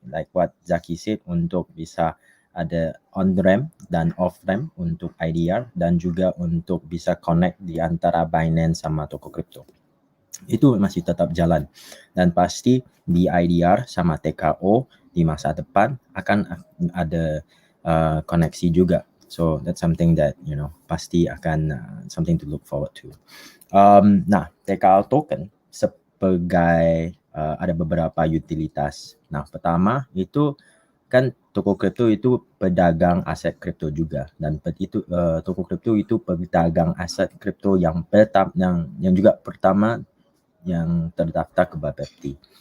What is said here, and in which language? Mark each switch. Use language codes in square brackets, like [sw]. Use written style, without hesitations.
[en] Like what Zaki said, [id] untuk bisa ada on-ramp dan off-ramp untuk IDR dan juga untuk bisa connect di antara Binance sama Tokocrypto. Itu masih tetap jalan dan pasti di IDR sama TKO di masa depan akan ada koneksi juga. [en] So that's something that [id] pasti akan [en] something to look forward to. [id] Nah, TKO token sebagai ada beberapa utilitas. Nah, pertama itu kan Tokocrypto itu pedagang aset kripto juga, dan Tokocrypto itu pedagang aset kripto yang juga pertama yang terdaftar ke Bapepti.